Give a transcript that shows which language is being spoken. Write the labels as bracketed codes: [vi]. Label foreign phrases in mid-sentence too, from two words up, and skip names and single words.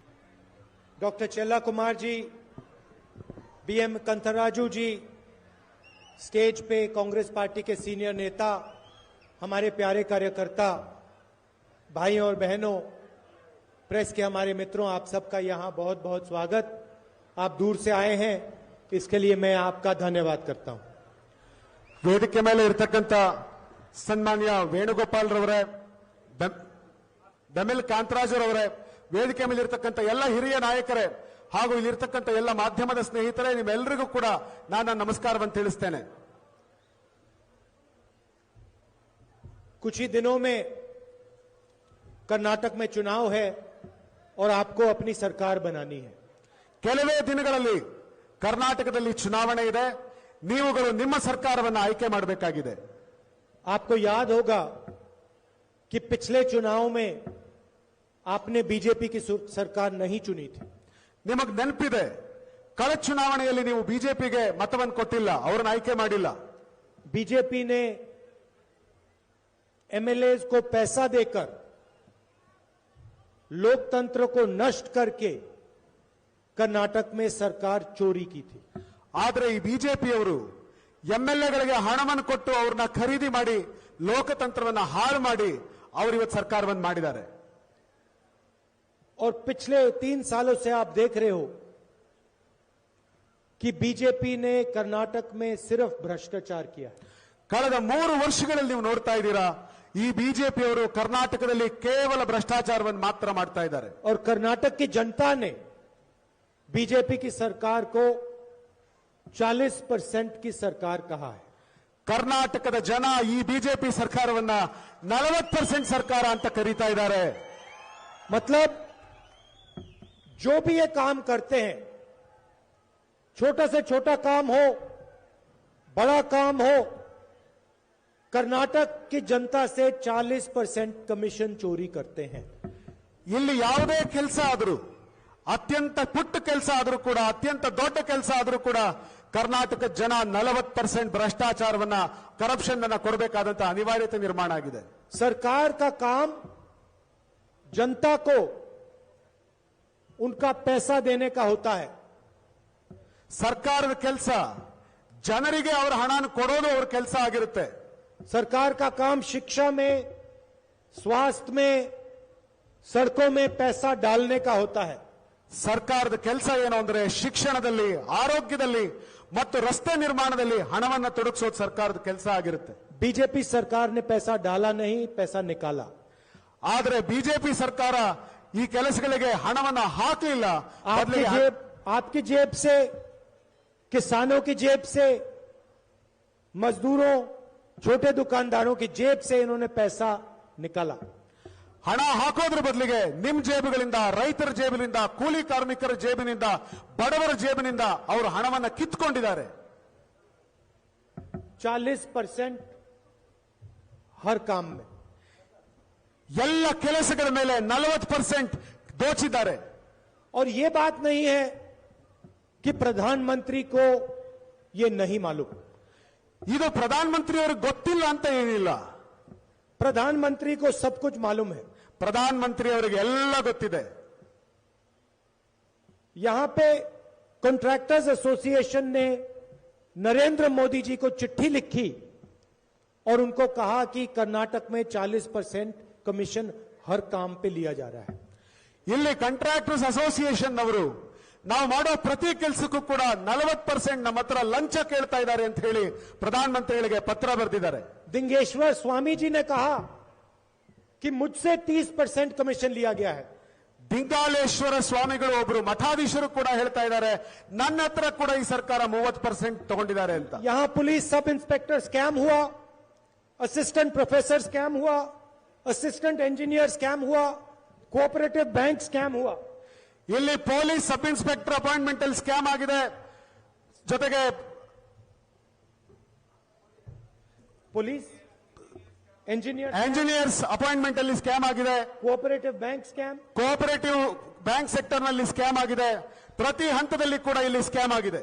[hi] डॉक्टर चेल्ला कुमार जी, बीएम कंथराजू जी, स्टेज पे कांग्रेस पार्टी के सीनियर नेता, हमारे प्यारे कार्यकर्ता, भाइयों और बहनों, प्रेस के हमारे मित्रों, आप सबका यहां बहुत बहुत स्वागत। आप दूर से आए हैं, इसके लिए मैं आपका धन्यवाद करता हूं। [kn] ವೇದಿಕೆ ಮೇಲೆ ಇರತಕ್ಕಂತ ಸನ್ಮಾನ್ಯ ವೇಣುಗೋಪಾಲ್ ರವರೇ, ಬೆಮೆಲ್ ಕಾಂತರಾಜ್ ರವರೇ, ವೇದಿಕೆ ಮೇಲೆ ಇರತಕ್ಕಂತ ಎಲ್ಲ ಹಿರಿಯ ನಾಯಕರೇ ಹಾಗೂ ಇಲ್ಲಿರ್ತಕ್ಕಂತ ಎಲ್ಲ ಮಾಧ್ಯಮದ ಸ್ನೇಹಿತರೇ, ನಿಮ್ಮೆಲ್ಲರಿಗೂ ಕೂಡ ನಾನು ನಮಸ್ಕಾರವನ್ನು ತಿಳಿಸ್ತೇನೆ। [hi] कुछ ही दिनों में कर्नाटक में चुनाव है और आपको अपनी सरकार बनानी है। [kn] ಕೆಲವೇ ದಿನಗಳಲ್ಲಿ ಕರ್ನಾಟಕದಲ್ಲಿ ಚುನಾವಣೆ ಇದೆ, ನೀವುಗಳು ನಿಮ್ಮ ಸರ್ಕಾರವನ್ನು ಆಯ್ಕೆ ಮಾಡಬೇಕಾಗಿದೆ। [hi] आपको याद होगा कि पिछले चुनाव में आपने बीजेपी की सरकार नहीं चुनी थी। [kn] ನಿಮಗೆ ನೆನಪಿದೆ, ಕಳೆದ ಚುನಾವಣೆಯಲ್ಲಿ ನೀವು ಬಿಜೆಪಿಗೆ ಮತವನ್ನು ಕೊಟ್ಟಿಲ್ಲ, ಅವರನ್ನು ಆಯ್ಕೆ ಮಾಡಿಲ್ಲ। [hi] बीजेपी ने एमएलए को पैसा देकर लोकतंत्र को नष्ट करके कर्नाटक में सरकार चोरी की थी। [kn] ಆದರೆ ಈ ಬಿಜೆಪಿಯವರು ಎಂಎಲ್ಎಗಳಿಗೆ ಹಣವನ್ನು ಕೊಟ್ಟು ಅವ್ರನ್ನ ಖರೀದಿ ಮಾಡಿ ಲೋಕತಂತ್ರವನ್ನು ಹಾಳು ಮಾಡಿ ಅವರು ಇವತ್ತು ಸರ್ಕಾರವನ್ನು ಮಾಡಿದ್ದಾರೆ। [hi] और पिछले 3 सालों से आप देख रहे हो कि बीजेपी ने कर्नाटक में सिर्फ भ्रष्टाचार किया है। [kn] ಕಳೆದ 3 ವರ್ಷಗಳಲ್ಲಿ ನೀವು ನೋಡ್ತಾ ಇದ್ದೀರಾ, ಈ ಬಿಜೆಪಿಯವರು ಕರ್ನಾಟಕದಲ್ಲಿ ಕೇವಲ ಭ್ರಷ್ಟಾಚಾರವನ್ನು ಮಾತ್ರ ಮಾಡ್ತಾ ಇದ್ದಾರೆ। [hi] और कर्नाटक की जनता ने बीजेपी की सरकार को 40% की सरकार कहा है। [kn] ಕರ್ನಾಟಕದ ಜನ ಈ ಬಿಜೆಪಿ ಸರ್ಕಾರವನ್ನ 40% ಸರ್ಕಾರ ಅಂತ ಕರೀತಾ ಇದ್ದಾರೆ। [hi] मतलब जो भी ये काम करते हैं, छोटा से छोटा काम हो, बड़ा काम हो, कर्नाटक की जनता से 40% कमीशन चोरी करते हैं। [kn] ಇಲ್ಲಿ ಯಾವುದೇ ಕೆಲಸ ಆದರೂ, ಅತ್ಯಂತ ಪುಟ್ಟ ಕೆಲಸ ಆದರೂ ಕೂಡ, ಅತ್ಯಂತ ದೊಡ್ಡ ಕೆಲಸ ಆದರೂ ಕೂಡ ಕರ್ನಾಟಕ ಜನ 40% ಭ್ರಷ್ಟಾಚಾರವನ್ನ, ಕರಪ್ಷನ್ ಅನ್ನ ಕೊಡಬೇಕಾದಂತ ಅನಿವಾರ್ಯತೆ ನಿರ್ಮಾಣ ಆಗಿದೆ। [hi] सरकार का काम जनता को उनका पैसा देने का होता है। [kn] ಸರ್ಕಾರದ ಕೆಲಸ ಜನರಿಗೆ ಅವರ ಹಣವನ್ನು ಕೊಡೋದು ಅವರ ಕೆಲಸ ಆಗಿರುತ್ತೆ। [hi] सरकार का काम शिक्षा में, स्वास्थ्य में, सड़कों में पैसा डालने का होता है। [kn] ಸರ್ಕಾರದ ಕೆಲಸ ಏನು ಅಂದ್ರೆ ಶಿಕ್ಷಣದಲ್ಲಿ, ಆರೋಗ್ಯದಲ್ಲಿ ಮತ್ತು ರಸ್ತೆ ನಿರ್ಮಾಣದಲ್ಲಿ ಹಣವನ್ನು ತೊಡಗಿಸೋದು ಸರ್ಕಾರದ ಕೆಲಸ ಆಗಿರುತ್ತೆ। [hi] बीजेपी सरकार ने पैसा डाला नहीं, पैसा निकाला। [kn] ಆದರೆ ಬಿಜೆಪಿ ಸರ್ಕಾರ ಈ ಕೆಲಸಗಳಿಗೆ ಹಣವನ್ನು ಹಾಕಲಿಲ್ಲ, [hi] आपकी जेब से, किसानों की जेब से, मजदूरों, छोटे दुकानदारों की जेब से इन्होंने पैसा निकाला। [kn] ಹಣ ಹಾಕೋದ್ರ ಬದಲಿಗೆ ನಿಮ್ ಜೇಬುಗಳಿಂದ, ರೈತರ ಜೇಬಿನಿಂದ, ಕೂಲಿ ಕಾರ್ಮಿಕರ ಜೇಬಿನಿಂದ, ಬಡವರ ಜೇಬಿನಿಂದ ಅವರು ಹಣವನ್ನು ಕಿತ್ಕೊಂಡಿದ್ದಾರೆ। [hi] 40% हर काम में, [kn] ಎಲ್ಲ ಕೆಲಸಗಳ ಮೇಲೆ 40% ದೋಚಿದ್ದಾರೆ। [hi] और ये बात नहीं है कि प्रधानमंत्री को ये नहीं मालूम। [kn] ಇದು ಪ್ರಧಾನಮಂತ್ರಿಯವರಿಗೆ ಗೊತ್ತಿಲ್ಲ ಅಂತ ಏನಿಲ್ಲ, [hi] प्रधानमंत्री को सब कुछ मालूम है। [kn] ಪ್ರಧಾನಮಂತ್ರಿಯವರಿಗೆ ಎಲ್ಲ ಗೊತ್ತಿದೆ। [hi] यहां पे [en] contractors association [hi] ने नरेंद्र मोदी जी को चिट्ठी लिखी और उनको कहा कि कर्नाटक में 40% कमीशन हर काम पे लिया जा रहा है। [kn] ಇಲ್ಲಿ [en] contractors association [kn] ಅವರು ನಾವು ಮಾಡೋ ಪ್ರತಿ ಕೆಲಸಕ್ಕೂ ಕೂಡ 40% ನಮ್ಮ ಹತ್ರ ಲಂಚ ಕೇಳ್ತಾ ಇದ್ದಾರೆ ಅಂತ ಹೇಳಿ ಪ್ರಧಾನಮಂತ್ರಿಗಳಿಗೆ ಪತ್ರ ಬರೆದಿದ್ದಾರೆ. [hi] दिंगेश्वर स्वामी जी ने कहा कि मुझसे 30% कमीशन लिया गया है। [kn] ದಿಂಗಾಲೇಶ್ವರ ಸ್ವಾಮಿಗಳು ಒಬ್ರು ಮಠಾಧೀಶರು ಕೂಡ ಹೇಳ್ತಾ ಇದ್ದಾರೆ ನನ್ನ ಹತ್ರ ಕೂಡ ಈ ಸರ್ಕಾರ 30% ತಗೊಂಡಿದ್ದಾರೆ ಅಂತ. [en] यहां police sub inspector scam हुआ, assistant professor scam हुआ, assistant engineer scam हुआ, cooperative bank scam हुआ। [kn] ಇಲ್ಲಿ [en] police sub inspector appointment [kn] ಅಲ್ಲಿ ಸ್ಕ್ಯಾಮ್ ಆಗಿದೆ, ಜೊತೆಗೆ [hi] पुलिस [en] engineers appointment [kn] ಅಲ್ಲಿ ಸ್ಕ್ಯಾಮ್ ಆಗಿದೆ, [en] cooperative bank scam, cooperative bank sector [kn] ನಲ್ಲಿ ಸ್ಕ್ಯಾಮ್ ಆಗಿದೆ, ಪ್ರತಿ ಹಂತದಲ್ಲಿ ಕೂಡ ಇಲ್ಲಿ ಸ್ಕ್ಯಾಮ್ ಆಗಿದೆ.